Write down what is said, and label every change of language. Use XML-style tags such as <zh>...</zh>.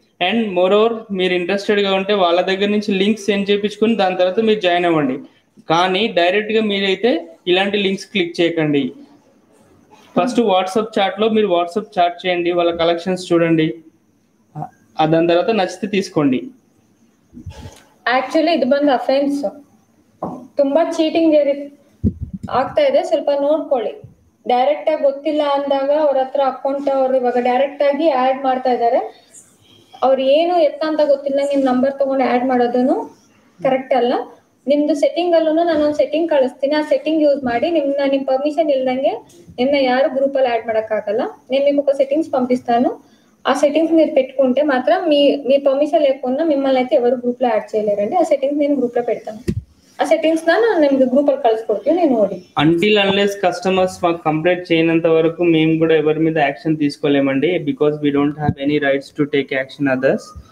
<te>And more over మీరు ఇంట్రెస్టెడ్గా ఉంటే వాళ్ళ దగ్గర నుంచి లింక్స్ సెండ్ చేయించుకుని దాని తర్వాత మీరు జాయిన్ అవ్వండి. కానీ డైరెక్ట్గా మీరైతే ఇలాంటి లింక్స్ క్లిక్ చేయకండి. ఫస్ట్ వాట్సాప్ చాట్లో మీరు వాట్సాప్ చాట్ చేయండి, వాళ్ళ కలెక్షన్స్ చూడండి, దాని తర్వాత నచ్చితే తీసుకోండి.</te> <kn>ಆಕ್ಚುಲಿ ಇದು ಬಂದು ಅಫೆನ್ಸ್, ತುಂಬಾ ಚೀಟಿಂಗ್ ಆಗ್ತಾ ಇದೆ, ಸ್ವಲ್ಪ ನೋಡ್ಕೊಳ್ಳಿ. ಡೈರೆಕ್ಟ್ ಆಗಿ ಗೊತ್ತಿಲ್ಲ ಅಂದಾಗ ಅವ್ರ ಹತ್ರ ಅಕೌಂಟ್ ಅವ್ರು ಇವಾಗ ಡೈರೆಕ್ಟ್ ಆಗಿ ಆಡ್ ಮಾಡ್ತಾ ಇದ್ದಾರೆ. ಅವ್ರು ಏನು ಎತ್ತ ಅಂತ ಗೊತ್ತಿಲ್ಲ, ನಿಮ್ ನಂಬರ್ ತಗೊಂಡು ಆಡ್ ಮಾಡೋದನ್ನು ಕರೆಕ್ಟ್ ಅಲ್ಲ. ನಿಮ್ದು ಸೆಟ್ಟಿಂಗ್ ಅಲ್ಲೂ ನಾನೊಂದು ಸೆಟ್ಟಿಂಗ್ ಕಳಿಸ್ತೀನಿ, ಆ ಸೆಟ್ಟಿಂಗ್ ಯೂಸ್ ಮಾಡಿ</kn> <te>నిమ్ పర్మిషన్ ఇల్లంగే నిన్న యారు గ్రూప్ లో</te> <kn>యాడ్ ಮಾಡಕ್ಕಾಗಲ್ಲ.</kn> <te>నేను మీకు ఒక సెట్టింగ్స్ పంపిస్తాను, ఆ సెట్టింగ్స్ మీరు పెట్టుకుంటే మాత్రం మీ పర్మిషన్ లేకుండా మిమ్మల్ని అయితే ఎవరు గ్రూప్ లో యాడ్ చేయలేరండి. ఆ సెట్టింగ్స్ నేను గ్రూప్ లో పెడతాను.</te> <kn>ಆ ಸೆಟ್ಟಿಂಗ್ಸ್ ನಾನು ನಿಮ್ಗೆ ಗ್ರೂಪ್ ಅಲ್ಲಿ ಕಳಿಸ್ಕೊಡ್ತೀನಿ, ನೀವು ನೋಡಿ.</kn> <te>అంటిల్ అన్లెస్ కస్టమర్స్ మాకు కంప్లైంట్ చేయనంత వరకు మేము కూడా ఎవరి మీద action తీసుకోలేమండి, because we don't have any rights to take action others.</te>